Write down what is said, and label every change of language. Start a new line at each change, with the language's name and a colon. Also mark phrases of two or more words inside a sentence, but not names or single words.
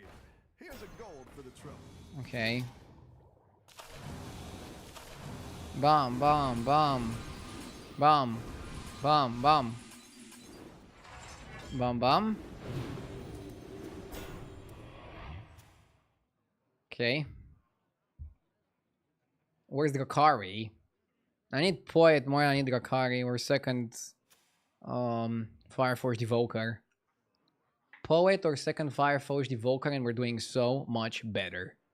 English: Here's a gold for the trouble. Okay. Bam, bam, bam. Bam. Bam, bam. Bam, bam. Okay. Where's the Gakari? I need Poet more than I need Gakari. Or second Fireforged Evoker. Poet or second Fireforged Evoker, and we're doing so much better.